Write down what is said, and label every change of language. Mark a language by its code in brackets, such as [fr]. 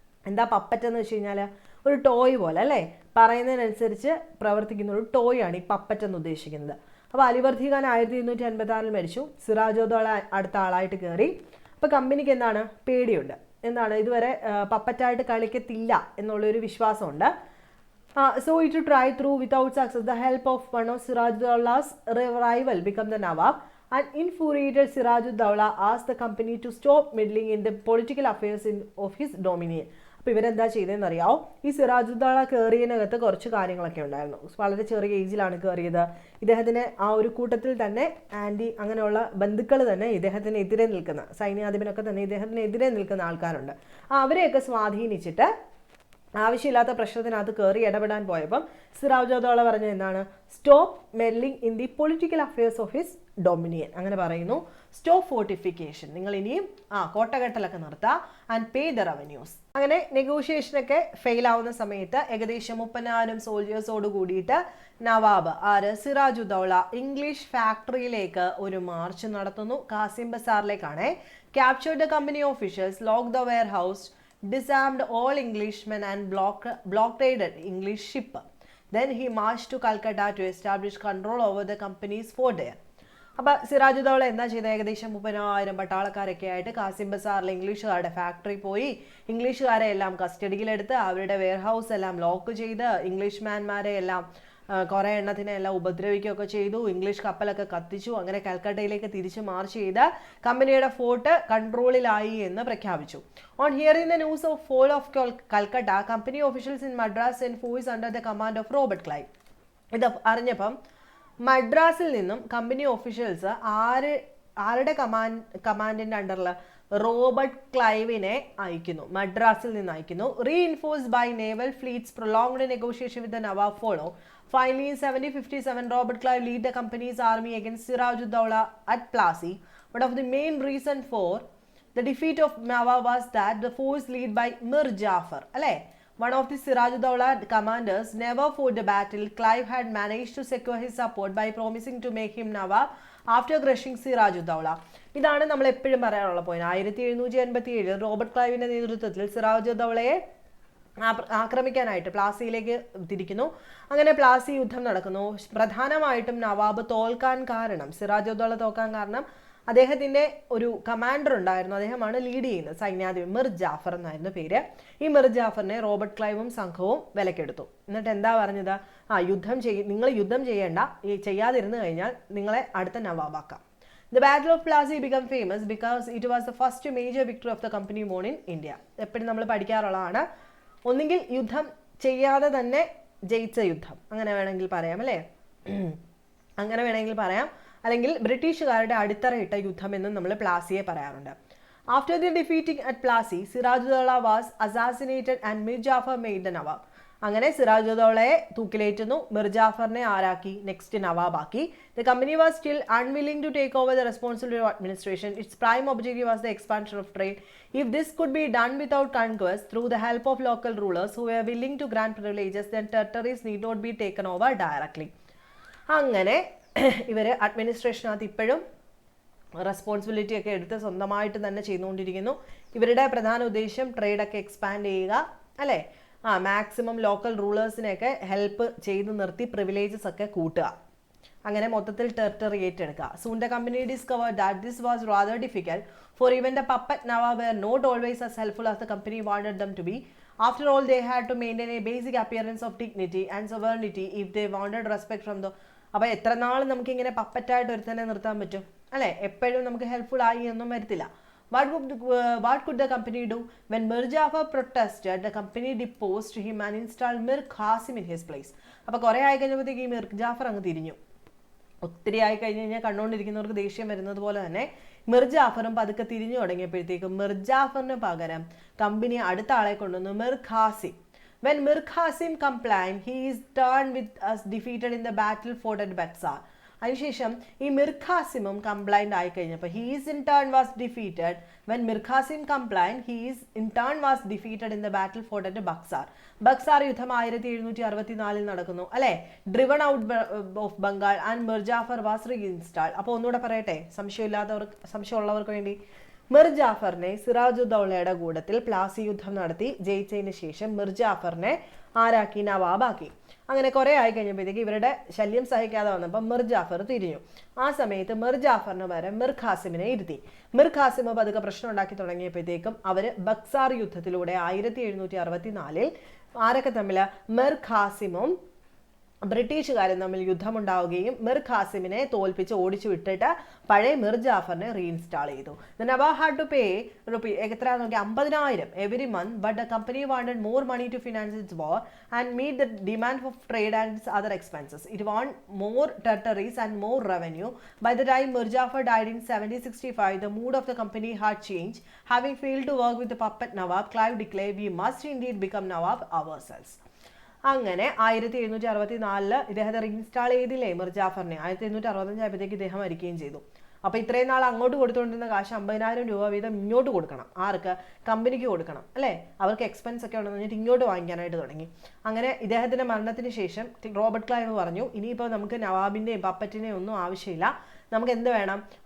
[ml] എന്താ പപ്പറ്റ് എന്ന് വെച്ച് കഴിഞ്ഞാൽ ഒരു ടോയ് പോലെ അല്ലേ, പറയുന്നതിനനുസരിച്ച് പ്രവർത്തിക്കുന്ന ഒരു ടോയ് ആണ് ഈ പപ്പറ്റ് എന്ന് ഉദ്ദേശിക്കുന്നത്. അപ്പോൾ അലിവർദ്ധി ഖാൻ 1256 മരിച്ചു. സിറാജുദ്ദൗള അടുത്ത ആളായിട്ട് കയറി. അപ്പോൾ കമ്പനിക്ക് എന്താണ് പേടിയുണ്ട്, എന്താണ് ഇതുവരെ പപ്പറ്റായിട്ട് കളിക്കത്തില്ല എന്നുള്ളൊരു വിശ്വാസമുണ്ട്. [en] So it tried through without success. The help of one of Sirajuddaula's rival became the Nawab. An infuriated Sirajuddaula asked the company to stop meddling in the political affairs of his dominion. [ml] അപ്പോൾ ഇവരെന്താ ചെയ്തതെന്ന് അറിയാമോ? ഈ സിറാജുദ്ദൗള കയറിയതിനകത്ത് കുറച്ച് കാര്യങ്ങളൊക്കെ ഉണ്ടായിരുന്നു. വളരെ ചെറിയ ഏജിലാണ് കയറിയത്. ഇദ്ദേഹത്തിന് ആ ഒരു കൂട്ടത്തിൽ തന്നെ അങ്ങനെയുള്ള ബന്ധുക്കൾ തന്നെ ഇദ്ദേഹത്തിനെതിരെ നിൽക്കുന്ന സൈന്യാധിപനൊക്കെ തന്നെ ഇദ്ദേഹത്തിനെതിരെ നിൽക്കുന്ന ആൾക്കാരുണ്ട്. അവരെയൊക്കെ സ്വാധീനിച്ചിട്ട് ആവശ്യമില്ലാത്ത പ്രശ്നത്തിനകത്ത് കയറി ഇടപെടാൻ പോയപ്പം സിറാജുദ്ദൗള പറഞ്ഞത് എന്താണ്? [en] Stop meddling in the political affairs of his dominion. [ml] അങ്ങനെ പറയുന്നു. [en] stop fortification, [ml] നിങ്ങൾ ഇനിയും കോട്ടകെട്ടലൊക്കെ നിർത്തുക, [en] And pay the revenues. [ml] അങ്ങനെ നെഗോഷിയേഷനൊക്കെ ഫെയിൽ ആവുന്ന സമയത്ത് ഏകദേശം 30,000 സോൾജേഴ്സോട് കൂടിയിട്ട് നവാബ് സിറാജുദ്ദൗള ഇംഗ്ലീഷ് ഫാക്ടറിയിലേക്ക് ഒരു മാർച്ച് നടത്തുന്നു. Kasim ബസാറിലേക്കാണ്. [en] Captured the company officials, lock the warehouse, disarmed all Englishmen and blockaded English ship. Then he marched to Calcutta to establish control over the company's fort there. [ml] അപ്പോൾ സിറാജുദ്ദൗള എന്താ ചെയ്തത്? ഏകദേശം 30,000 പട്ടാളക്കാരൊക്കെ ആയിട്ട് കാസിം ബസാറിലെ ഇംഗ്ലീഷുകാരുടെ ഫാക്ടറി പോയി ഇംഗ്ലീഷുകാരെ എല്ലാം കസ്റ്റഡിയിലെടുത്ത് അവരുടെ വെയർഹൗസ് എല്ലാം ലോക്ക് ചെയ്ത് ഇംഗ്ലീഷ്മാൻമാരെ എല്ലാം കുറേ എണ്ണത്തിനെ എല്ലാം ഉപദ്രവിക്കുകയൊക്കെ ചെയ്തു. ഇംഗ്ലീഷ് കപ്പലൊക്കെ കത്തിച്ചു. അങ്ങനെ കൽക്കട്ടയിലേക്ക് തിരിച്ച് മാർച്ച് ചെയ്ത് കമ്പനിയുടെ ഫോർട്ട് കൺട്രോളിലായി എന്ന് പ്രഖ്യാപിച്ചു. [en] On hearing the news of fall of Calcutta, company officials in Madras and force under the command of Robert Clive. [ml] ഇത് അറിഞ്ഞപ്പം മദ്രാസിൽ നിന്നും കമ്പനി ഓഫീഷ്യൽസ് ആരുടെ കമാൻഡിന്റെ അണ്ടറിൽ? റോബർട്ട് ക്ലൈവിനെ അയക്കുന്നു. മദ്രാസിൽ നിന്ന് അയക്കുന്നു. [en] Reinforced by naval fleets, prolonged negotiation with the nawab follow. Finally, in 1757, Robert Clive led the company's army against Sirajuddaulah at Plassey. One of the main reason for the defeat of Nawab was that the force led by Mir Jafar, one of the Sirajuddaulah commanders, never fought the battle. Clive had managed to secure his support by promising to make him Nawab after crushing Sirajuddaulah. [ml] ഇതാണ് നമ്മൾ എപ്പോഴും പറയാനുള്ള point. 1787 Robert ക്ലൈവിന്റെ നേതൃത്വത്തിൽ സിറാജുദ്ദൗളയെ ആക്രമിക്കാനായിട്ട് പ്ലാസിയിലേക്ക് തിരിക്കുന്നു. അങ്ങനെ പ്ലാസി യുദ്ധം നടക്കുന്നു. പ്രധാനമായിട്ടും നവാബ് തോൽക്കാൻ കാരണം, സിറാജുദ്ദൗള തോൽക്കാൻ കാരണം അദ്ദേഹത്തിന്റെ ഒരു കമാൻഡർ ഉണ്ടായിരുന്നു. അദ്ദേഹമാണ് ലീഡ് ചെയ്യുന്നത്, സൈന്യാധിപൻ മിർ ജാഫർ എന്നായിരുന്നു പേര്. ഈ മിർ ജാഫറിനെ റോബർട്ട് ക്ലൈവും സംഘവും വിലക്കെടുത്തു. എന്നിട്ട് എന്താ പറഞ്ഞത്? നിങ്ങൾ യുദ്ധം ചെയ്യേണ്ട, ചെയ്യാതിരുന്നു കഴിഞ്ഞാൽ നിങ്ങളെ അടുത്ത നവാബാക്കാം. [en] The Battle of Plassey became famous because it was the first major victory of the company won in India. [ml] എപ്പോഴും നമ്മൾ പഠിക്കാറുള്ളതാണ്. ഒന്നുകിൽ യുദ്ധം ചെയ്യാതെ തന്നെ ജയിച്ച യുദ്ധം, അങ്ങനെ വേണമെങ്കിൽ പറയാം അല്ലേ? അങ്ങനെ വേണമെങ്കിൽ പറയാം. അല്ലെങ്കിൽ ബ്രിട്ടീഷുകാരുടെ അടിത്തറയിട്ട യുദ്ധം എന്നും നമ്മൾ പ്ലാസിയെ പറയാറുണ്ട്. [en] After the defeating at Plassey, Sirajuddaulah was assassinated and Mir Jafar made the Nawab. [ml] അങ്ങനെ സിറാജുദ്ദൗളയെ തൂക്കിലേറ്റുന്നു. Mir ജാഫറിനെ ആരാക്കി? Next നവാബാക്കി. [en] The company was still unwilling to take over the responsibility of administration. Its prime objective was the expansion of trade. If this could be done without conquest, through the help of local rulers who were willing to grant privileges, then territories need not be taken over directly. [ml] അങ്ങനെ ഇവർ അഡ്മിനിസ്ട്രേഷനകത്ത് ഇപ്പോഴും responsibility ഒക്കെ എടുത്ത് സ്വന്തമായിട്ട് തന്നെ ചെയ്തുകൊണ്ടിരിക്കുന്നു. ഇവരുടെ പ്രധാന ഉദ്ദേശം ട്രേഡൊക്കെ എക്സ്പാൻഡ് ചെയ്യുക, അല്ലേ? മാക്സിമം ലോക്കൽ റൂളേഴ്സിനെയൊക്കെ ഹെൽപ്പ് ചെയ്ത് നിർത്തി പ്രിവിലേജസ് ഒക്കെ കൂട്ടുക. അങ്ങനെ മൊത്തത്തിൽ ടെറിട്ടറി ഏറ്റെടുക്കുക. [en] Soon the company discovered that this was rather difficult, for even the puppet Nawab were not always as helpful as the company wanted them to be. After all, they had to maintain a basic appearance of dignity and sovereignty if they wanted respect from the. [ml] അപ്പോൾ എത്ര നാൾ നമുക്കിങ്ങനെ പപ്പറ്റായിട്ട് ഒരുത്തന്നെ നിർത്താൻ പറ്റും, അല്ലേ? എപ്പോഴും നമുക്ക് helpful ആയി ഒന്നും വരത്തില്ല. [en] What could the company do? When Mir Jafar protested, the company deposed him and installed Mir Qasim in his place. [ml] അപ്പോൾ കുറേ ആയി കഴിഞ്ഞപ്പോഴത്തേക്ക് ഈ മിർ ജാഫർ അങ്ങ് തിരിഞ്ഞു. ഒത്തിരി ആയി കഴിഞ്ഞ് കഴിഞ്ഞാൽ കണ്ടുകൊണ്ടിരിക്കുന്നവർക്ക് ദേഷ്യം വരുന്നത് പോലെ തന്നെ മിർ ജാഫറും പതുക്കെ തിരിഞ്ഞു തുടങ്ങിയപ്പോഴത്തേക്കും മിർ ജാഫറിന് പകരം കമ്പനി അടുത്ത ആളെ കൊണ്ടുവന്നു, Mir Qasem. [en] When Mir Qasim complied, he is turned with us defeated in the battle fought at Bexar. [ml] അതിനുശേഷം ഈ മിർ ഖാസിമും കംപ്ലൈൻറ്റ് ആയി കഴിഞ്ഞപ്പോൾ [en] He's in turn was defeated. When Mir Qasim complaint he's in turn was defeated in the battle fought at Buxar. [ml] Buxar യുദ്ധം 1764 നടക്കുന്നു, അല്ലേ? [en] Driven out of Bengal and Mir Jafar was reinstalled. [ml] അപ്പോൾ ഒന്നുകൂടെ പറയട്ടെ, സംശയമുള്ളവർക്ക് വേണ്ടി. മിർ ജാഫറിനെ സിറാജുദ്ദൗളയുടെ കൂട്ടത്തിൽ പ്ലാസി യുദ്ധം നടത്തി ജയിച്ചതിന് ശേഷം മിർ ജാഫറിനെ ആരാക്കി? നവാബാക്കി. അങ്ങനെ കുറേ ആയി കഴിഞ്ഞപ്പോഴത്തേക്ക് ഇവരുടെ ശല്യം സഹിക്കാതെ വന്നപ്പോൾ മിർ ജാഫർ തിരിഞ്ഞു. ആ സമയത്ത് മിർ ജാഫറിന് പകരം മിർ ഖാസിമിനെ ഇരുത്തി. മിർ ഖാസിം പതുക്കെ പ്രശ്നം ഉണ്ടാക്കി തുടങ്ങിയപ്പോഴത്തേക്കും അവർ ബക്സാർ യുദ്ധത്തിലൂടെ 1764 ആരൊക്കെ തമ്മിൽ? മിർ ഖാസിമും ബ്രിട്ടീഷുകാരും തമ്മിൽ യുദ്ധമുണ്ടാവുകയും മിർ ഖാസിമിനെ തോൽപ്പിച്ച് ഓടിച്ചു വിട്ടിട്ട് പഴയ മിർ ജാഫറിനെ റീഇൻസ്റ്റാൾ ചെയ്തു. [en] The Nawab had to pay [ml] എത്ര നോക്കി [en] 50,000 every month, but the company wanted more money to finance its war and meet the demand for trade and its other expenses. It wanted more territories and more revenue. By the time Mir Jafar died in 1765, the mood of the company had changed. Having failed to work with the puppet Nawab, Clive declared, "We must indeed become Nawab ourselves." [ml] അങ്ങനെ 1764 ഇദ്ദേഹത്തെ reinstall ചെയ്തില്ലേ മിർ ജാഫറിനെ. 1765 ആയപ്പോഴത്തേക്ക് ഇദ്ദേഹം മരിക്കുകയും ചെയ്തു. അപ്പോൾ ഇത്രയും നാൾ അങ്ങോട്ട് കൊടുത്തുകൊണ്ടിരുന്ന കാശ് 50,000 രൂപ വീതം ഇങ്ങോട്ട് കൊടുക്കണം. ആർക്ക്? കമ്പനിക്ക് കൊടുക്കണം അല്ലേ? അവർക്ക് എക്സ്പെൻസ് ഒക്കെ ഉണ്ടെന്ന് പറഞ്ഞിട്ട് ഇങ്ങോട്ട് വാങ്ങിക്കാനായിട്ട് തുടങ്ങി. അങ്ങനെ ഇദ്ദേഹത്തിൻ്റെ മരണത്തിന് ശേഷം റോബർട്ട് ക്ലൈവ് പറഞ്ഞു, ഇനിയിപ്പോൾ നമുക്ക് നവാബിൻ്റെയും പപ്പറ്റിൻ്റെയും ഒന്നും ആവശ്യമില്ല, നമുക്ക് എന്ത് വേണം?